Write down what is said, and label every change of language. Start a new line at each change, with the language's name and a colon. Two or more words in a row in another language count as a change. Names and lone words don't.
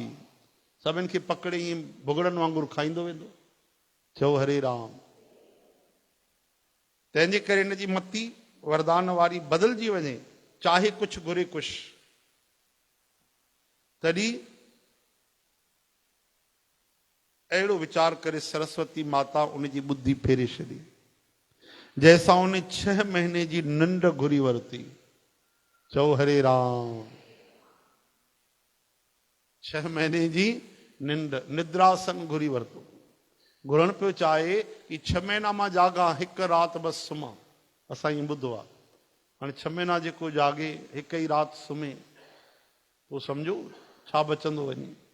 Sindhi: सभिनि खे पकड़े ईअं भुॻड़नि वांगुरु खाईंदो वेंदो। चओ हरे राम। तंहिंजे करे हिन जी मती वरदान वारी बदिलजी वञे चाहे कुझु घुरे कुझु। तॾहिं अहिड़ो वीचार करे सरस्वती माता उनजी बुद्धि फेरे छॾी। जंहिंसां उन 6 महीने जी निंड घुरी वरिती। चओ हरे राम। 6 महीने जी निंड निद्रासन घुरी वरितो। घुरण पियो चाहे कि 6 महीना मां जागा हिकु राति बसि सुम्हां। असां ईअं ॿुधो आहे। हाणे 6 महीना जेको जागे हिकु ई राति सुम्हे पोइ सम्झो छा बचंदो वञे।